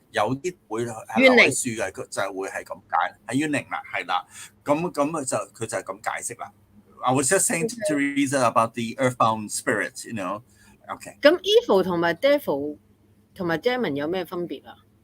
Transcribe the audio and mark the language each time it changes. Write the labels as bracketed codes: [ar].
[zh] 有啲會係留喺樹嘅，就會係咁解，係冤靈啦，係啦。咁就佢就係咁解釋啦。 [en] I was just saying to Teresa about the earthbound spirits, you know. Okay. [zh] 咁 evil 同埋 devil 同埋 demon 有咩分別啊？